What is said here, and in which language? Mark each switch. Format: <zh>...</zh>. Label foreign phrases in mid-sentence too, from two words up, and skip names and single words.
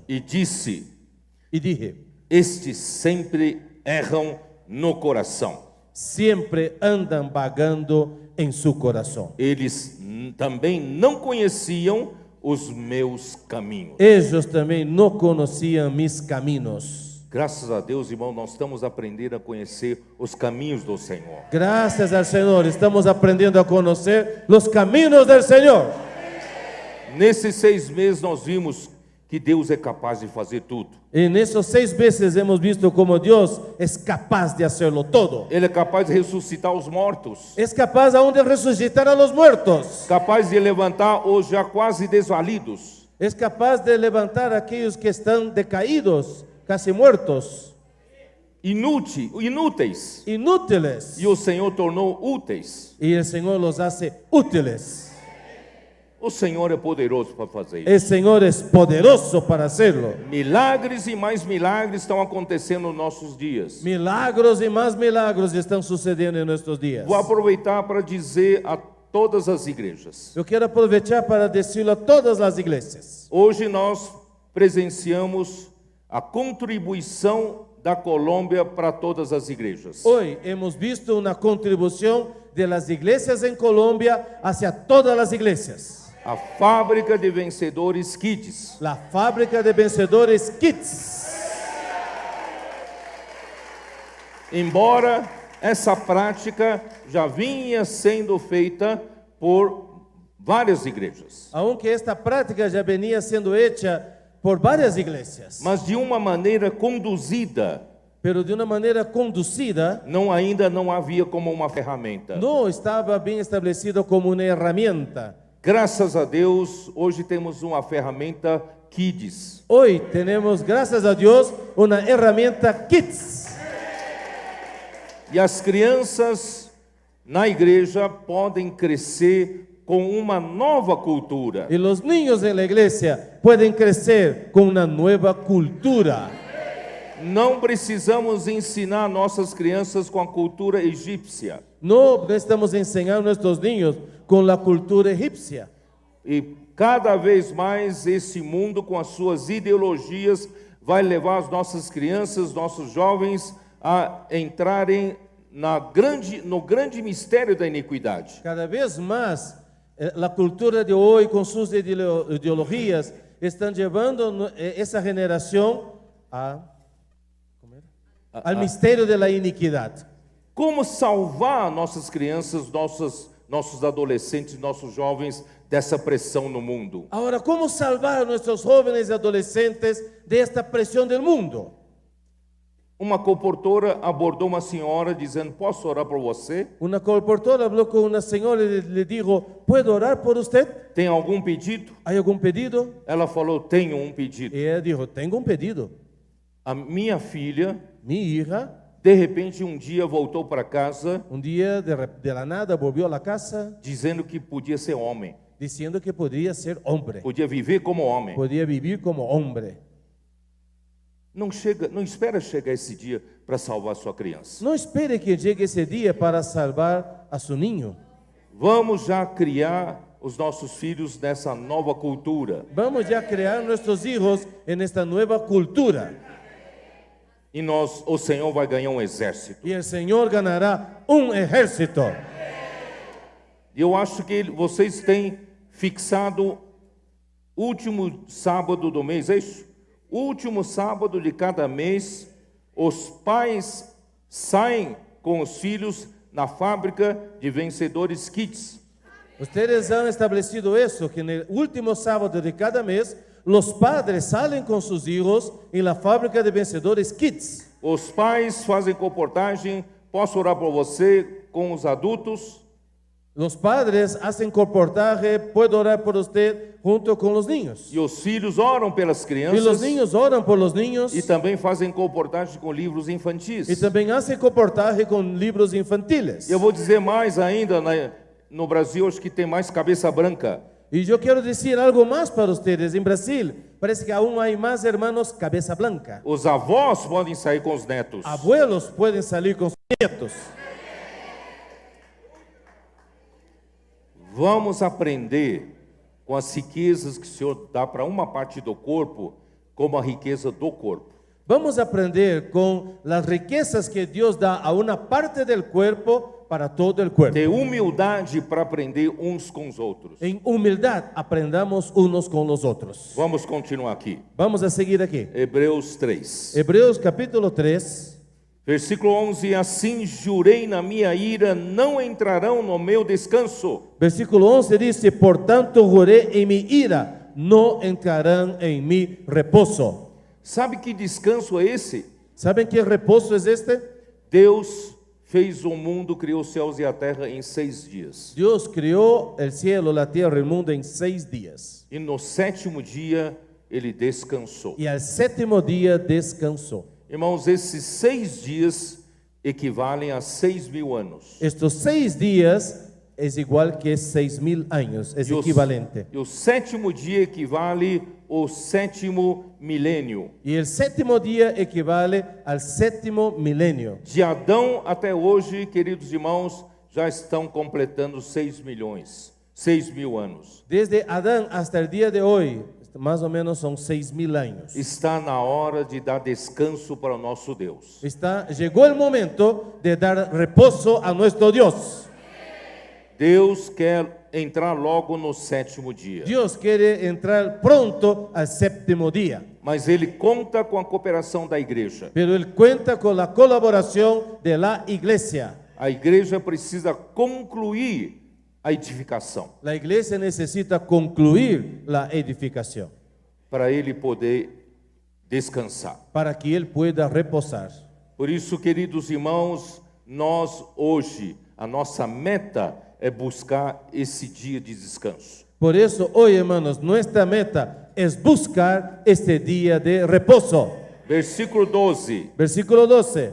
<pt>E disse:</pt> <es>Y dije,</es> <pt>estes sempre erram no coração.</pt> <es>siempre andan vagando en su corazón.</es> <pt>Eles também não conheciam os meus caminhos.</pt> <es>Ellos también no conocían mis caminos.</es> <pt>Graças a Deus, irmão, nós estamos aprendendo a conhecer os caminhos do Senhor.</pt> <es>Gracias al Señor, estamos aprendiendo a conocer los caminos del Señor.</es> <pt>Nesses 6 meses nós vimos que Deus é capaz de fazer tudo.</pt> <es>En esos 6 meses hemos visto cómo Dios es capaz de hacerlo todo.</es> <pt>Ele é capaz de ressuscitar os mortos,</pt> <es>Es capaz aún de resucitar a los muertos.</es> <pt>capaz de levantar os já quase desvalidos,</pt> <es>Es capaz de levantar a aquellos que están decaídos, casi muertos,</es> <pt>inúteis.</pt> <es>inútiles.</es> <pt>E o Senhor tornou úteis.</pt> <es>Y el Señor los hace útiles.</es> <pt>O Senhor é poderoso para fazer isso.</pt> <es>El Señor es poderoso para hacerlo.</es> <pt>Milagres e mais milagres estão acontecendo nos nossos dias.</pt> <es>Milagros y más milagros están sucediendo en nuestros días.</es> <pt>Vou aproveitar para dizer a todas as igrejas.</pt> <es>Yo quiero aprovechar para decirlo a todas las iglesias.</es> <pt>Hoje nós presenciamos a contribuição da Colômbia para todas as igrejas.</pt> <es>Hoy hemos visto una contribución de las iglesias en Colombia hacia todas las iglesias.</es> <pt>A fábrica de vencedores Kids.</pt> <es>La fábrica de vencedores Kids.</es> <pt>Embora essa prática já vinha sendo feita por várias igrejas,</pt> <es>Aunque esta práctica ya venía siendo hecha por varias iglesias,</es> <pt>mas de uma maneira conduzida,</pt> <es>pero de una manera conducida,</es> <pt>ainda não havia como uma ferramenta.</pt> <es>no estaba bien establecido como una herramienta.</es> <pt>Graças a Deus, hoje temos uma ferramenta Kids.</pt> <es>Hoy tenemos, gracias a Dios, una herramienta Kids.</es> <pt>E as crianças na igreja podem crescer com uma nova cultura.</pt> <es>Y los niños en la iglesia pueden crecer con una nueva cultura.</es> <pt>Não precisamos ensinar nossas crianças com a cultura egípcia.</pt> <es>No estamos enseñando a nuestros niños con la cultura egipcia.</es> <pt>E cada vez mais esse mundo com as suas ideologias vai levar as nossas crianças, nossos jovens a entrarem no grande mistério da iniquidade.</pt> <es>Cada vez más la cultura de hoy con sus ideologías están llevando esa generación al misterio de la iniquidad.</es> <pt>Como salvar nossas crianças, nossos adolescentes, nossos jovens dessa pressão no mundo?</pt> <es>Ahora, ¿cómo salvar a nuestros jóvenes y adolescentes de esta presión del mundo?</es> <pt>Uma comportora abordou uma senhora dizendo: posso orar por você?</pt> <es>Una colportora habló con una señora y le dijo, ¿puedo orar por usted?</es> <pt>Tem algum pedido?</pt> <es>¿Hay algún pedido?</es> <pt>Ela falou: tenho um pedido.</pt> <es>Y ella dijo, tengo un pedido.</es> <pt>A minha filha,</pt> <es>Mi hija,</es> <pt>de repente, um dia voltou para casa</pt> <es>un día de la nada volvió a la casa</es> <pt>dizendo que podia ser homem,</pt> <es>diciendo que podría ser hombre,</es> <pt>podia viver como homem.</pt> <es>podía vivir como hombre.</es> <pt>Não espera chegar esse dia para salvar sua criança.</pt> <es>No espere que llegue ese día para salvar a su niño.</es> <pt>Vamos já criar os nossos filhos nessa nova cultura.</pt> <es>Vamos ya a crear nuestros hijos en esta nueva cultura.</es> <pt>E o Senhor vai ganhar um exército.</pt> <es>Y el Señor ganará un ejército.</es> <pt>E eu acho que vocês têm fixado último sábado do mês, é isso? Último sábado de cada mês, os pais saem com os filhos na fábrica de vencedores Kids.</pt> <es>Ustedes han establecido eso, que en el último sábado de cada mes, los padres salen con sus hijos en la fábrica de vencedores Kids.</es> <pt>Os pais fazem comportagem, posso orar por você, com os adultos.</pt> <es>Los padres hacen comportaje, puedo orar por usted junto con los niños.</es> <pt>E os filhos oram pelas</pt> <es>Y</es> <pt>crianças.</pt> <es>los niños oran por los niños.</es> <pt>E também fazem comportagem com livros infantis.</pt> <es>Y también hacen comportaje con libros infantiles.</es> <pt>Eu vou dizer mais ainda, no Brasil acho que tem mais cabeça branca.</pt> <es>Y yo quiero decir algo más para ustedes. En Brasil parece que aún hay más hermanos cabeza blanca.</es> <pt>Os avós podem sair com os netos.</pt> <es>Abuelos pueden salir con sus nietos.</es> <pt>Vamos aprender com as riquezas que o Senhor dá para uma parte do corpo, como a riqueza do corpo.</pt> <es>Vamos a aprender con las riquezas que Dios da a una parte del cuerpo para todo el cuerpo.</es> <pt>Ter humildade para aprender uns com os outros.</pt> <es>En humildad aprendamos unos con los otros.</es> <pt>Vamos continuar aqui.</pt> <es>Vamos a seguir aquí.</es> <pt>Hebreus 3.</pt> <es>Hebreos capítulo 3,</es> <pt>Versículo 11: assim jurei na minha ira, não entrarão no meu descanso.</pt> <es>versículo 11 dice, por tanto juré en mi ira, no entrarán en mi reposo.</es> <pt>Sabe que descanso é esse?</pt> <es>¿Saben qué reposo es este?</es> <pt>Deus fez o mundo, criou os céus e a terra em 6 dias.</pt> <es>Dios crió el cielo, la tierra, el mundo en 6 días.</es> <pt>E no 7º dia ele descansou.</pt> <es>Y al 7º día descansó.</es> <pt>Irmãos, esses 6 dias equivalem a 6.000 anos.</pt> <es>Estos 6 días es igual que 6.000 años, es equivalente.</es> <pt>E o 7º dia equivale ao 7º milênio.</pt> <es>Y el 7º día equivale al 7º milenio.</es> <pt>De Adão até hoje, queridos irmãos, já estão completando 6.000 anos.</pt> <es>Desde Adán hasta el día de hoy, más o menos son 6.000 años.</es> <pt>Está na hora de dar descanso para o nosso Deus.</pt> <es>Llegó el momento de dar reposo a nuestro Dios.</es> <pt>Deus quer entrar logo no 7º dia.</pt> <es>Dios quiere entrar pronto al 7º día.</es> <pt>Mas ele conta com a cooperação da igreja.</pt> <es>Pero Él cuenta con la colaboración de la iglesia.</es> <pt>A igreja precisa concluir a edificação</pt> <es>La iglesia necesita concluir la edificación</es> <pt>para ele poder descansar.</pt> <es>para que Él pueda reposar.</es> <pt>Por isso, queridos irmãos, nós hoje, a nossa meta é buscar esse dia de descanso.</pt> <es>Por eso hoy, hermanos, nuestra meta es buscar este día de reposo.</es> <pt>Versículo 12.</pt> <es>Versículo 12.</es>